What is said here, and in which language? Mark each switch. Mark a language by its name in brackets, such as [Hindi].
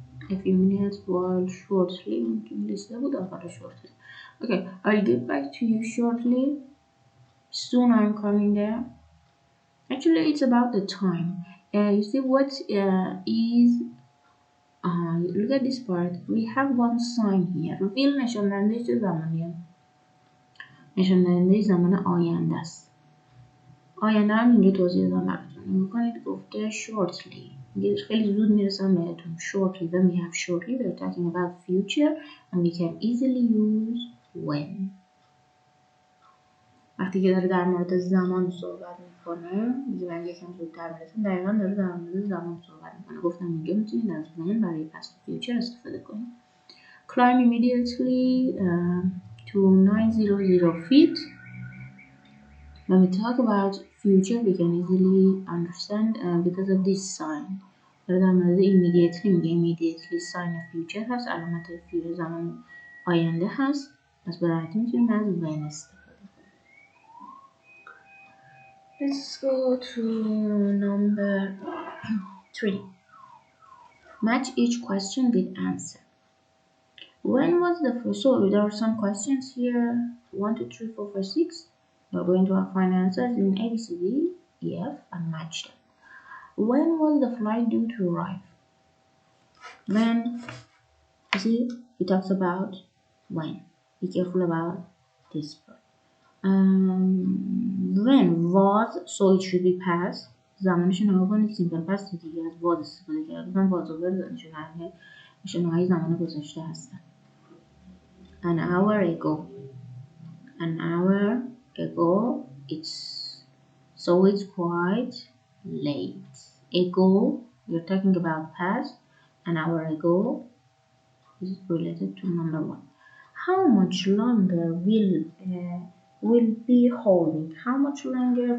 [English] A few minutes while shortly [Persian] ممكن لسه بود آخر [English] shortly. Okay, I'll get back to you shortly. Soon I'm coming there. Actually, it's about the time. You see what is look at this part. We have one sign here. [Persian] Will نشان دهنده چه زمانیه؟ نشان دهنده زمان آینده است. آینده هم اینجا توضیح دادم براتون. نگاه کنید گفته shortly. میگه خیلی زود میرسم بهتون. [English] Shortly. When we have shortly, we're talking about future and we can easily use when. [Persian] وقتی که داره در مورد زمان صحبت میکنه میگه من یکم زودتر میرسم. دقیقا داره در مورد زمان صحبت میکنه. گفتم اینجا میتونید از when برای past future استفاده کنید. [English] Climb immediately to 900 feet. When we talk about future, we can easily understand because of this sign. [Persian] داره در مورد immediately میگه immediately sign future هست. علامت future زمان آینده هست. پس به راحتی میتونیم از when استفاده. [English] Let's go to number 3. Match each question with answer. When was the first? So there are some questions here. 1, 2, 3, 4, 5, 6. We're going to find answers in A, B, C, D, E, F, and match them. When was the flight due to arrive? When? You see, he talks about when. Be careful about this part. When was, so it should be past. [Persian] زمانش نگاه کنید simple past دیگه از was استفاده کرده. من was over نشانه های زمان گذشته هستن. [English] An hour ago. An hour ago, it's quite late. Ago, you're talking about past. An hour ago is related to number 1. How much longer will be holding? How much longer?